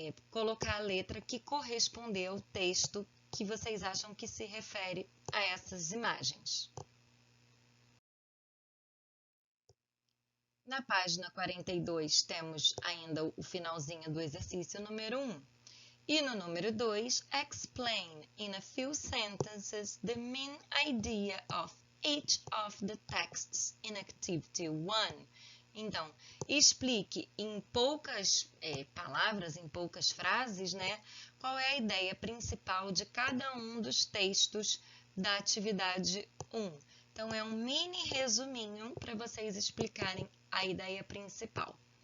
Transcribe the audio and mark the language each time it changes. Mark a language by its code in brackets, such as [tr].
[pt] colocar a letra que correspondeu ao texto que vocês acham que se refere a essas imagens. Na página 42, temos ainda o finalzinho do exercício número 1. E no número 2, [en] explain in a few sentences the main idea of each of the texts in activity 1. [pt] Então, explique em poucas palavras, em poucas frases, né, qual é a ideia principal de cada um dos textos da atividade 1. Então, é um mini resuminho para vocês explicarem a ideia principal.